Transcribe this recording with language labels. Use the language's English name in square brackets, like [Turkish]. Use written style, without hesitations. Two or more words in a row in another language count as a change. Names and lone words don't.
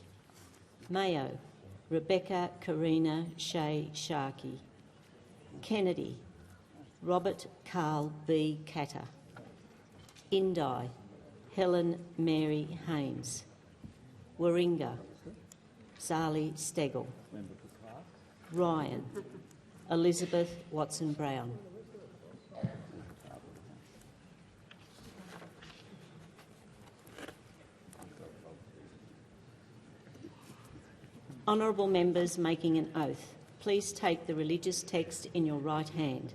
[English] Mayo, Rebecca Karina Shea Sharkey. Kennedy, Robert Carl B. Catter. Indi, Helen Mary Hames. Warringah, Sali Stegel. Ryan, Elizabeth Watson-Brown. Honourable members making an oath, please take the religious text in your right hand.